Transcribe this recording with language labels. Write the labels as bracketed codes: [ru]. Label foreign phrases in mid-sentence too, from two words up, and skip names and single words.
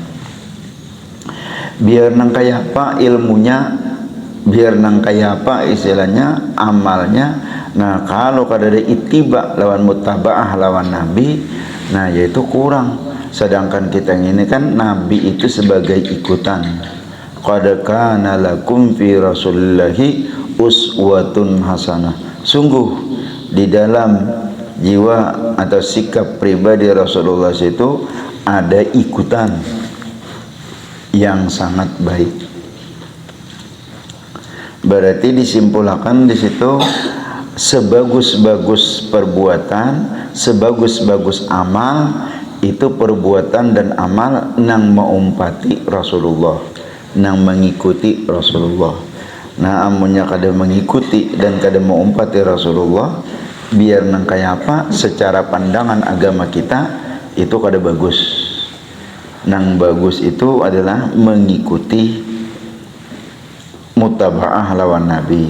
[bjn] Biar nang kaya apa ilmunya, biar nang kaya apa istilahnya amalnya. Nah kalau kadada ittiba lawan mutaba'ah lawan Nabi, nah yaitu kurang. [id] Sedangkan kita ini kan Nabi itu sebagai ikutan. [ar] Qad kana lakum fi rasulillahi uswatun hasanah. [id] Sungguh di dalam jiwa atau sikap pribadi Rasulullah itu ada ikutan yang sangat baik. [bjn] Berarti disimpulkan di situ sebagus-bagus perbuatan, sebagus-bagus amal itu perbuatan dan amal nang meumpati Rasulullah, nang mengikuti Rasulullah. Nah amunnya kada mengikuti dan kada meumpati Rasulullah, biar nang kaya apa secara pandangan agama kita itu kada bagus. Nang bagus itu adalah mengikuti mutaba'ah lawan Nabi.